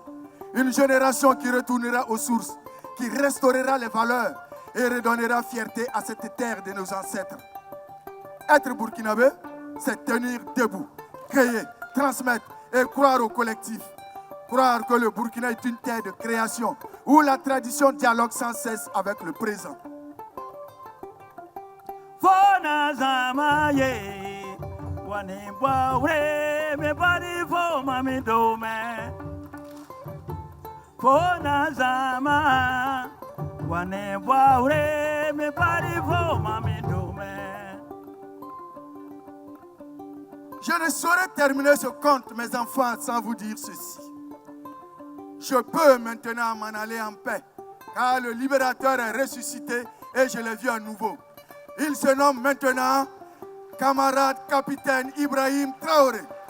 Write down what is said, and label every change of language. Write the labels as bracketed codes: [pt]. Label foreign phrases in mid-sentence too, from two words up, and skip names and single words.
[fr] Une génération qui retournera aux sources, qui restaurera les valeurs et redonnera fierté à cette terre de nos ancêtres. Être burkinabé, c'est tenir debout, créer, transmettre et croire au collectif. Croire que le Burkina est une terre de création où la tradition dialogue sans cesse avec le présent. Fona zamaye wane waure me pari fo mami dome. Fona zama wane waure me pari fo mami dome. Je ne saurais terminer ce conte, mes enfants, sans vous dire ceci. Je peux maintenant m'en aller en paix, car le libérateur est ressuscité et je l'ai vu à nouveau. Il se nomme maintenant camarade capitaine Ibrahim Traoré.